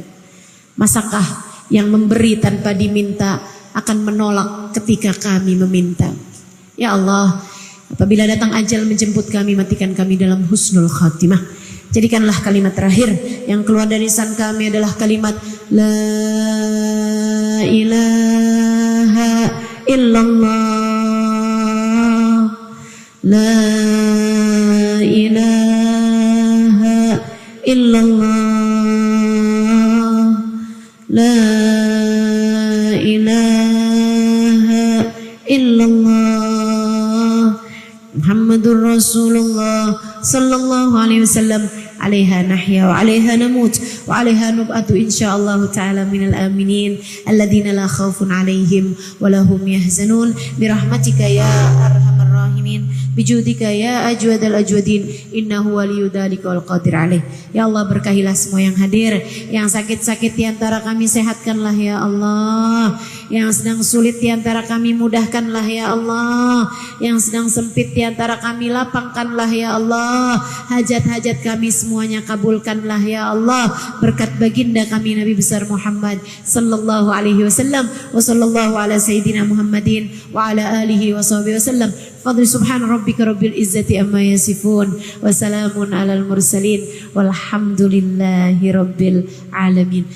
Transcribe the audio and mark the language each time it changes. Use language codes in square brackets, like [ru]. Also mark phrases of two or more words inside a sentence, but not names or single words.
[id] Masakah yang memberi tanpa diminta akan menolak ketika kami meminta? Ya Allah, apabila datang ajal menjemput kami, matikan kami dalam [ar] حسن الخاتمة. [id] Jadikanlah kalimat terakhir yang keluar dari lisan kami adalah kalimat [ar] لا إله إلا الله، لا إله إلا الله، لا إله إلا الله، محمد رسول الله صلى الله عليه وسلم. عليها نحيا وعليها نموت وعليها نبعث إن شاء الله تعالى من الآمنين الذين لا خوف عليهم ولا هم يحزنون برحمتك يا أرحم الراحمين بجودك يا أجود الأجودين إنه ولي ذلك والقادر عليه. [id] Ya Allah, berkahilah semua yang hadir, yang sakit-sakit di antara kami sehatkanlah ya Allah, yang sedang sulit di antara kami mudahkanlah ya Allah, yang sedang sempit di antara kami lapangkanlah ya Allah, hajat-hajat kami semuanya kabulkanlah ya Allah, berkat baginda kami Nabi besar Muhammad [ar] صلى الله عليه وسلم. وصلى الله على سيدنا محمد وعلى آله وصحبه وسلم. فضلي سبحان ربك رب العزة عما يصفون وسلام على المرسلين والحمد لله رب العالمين.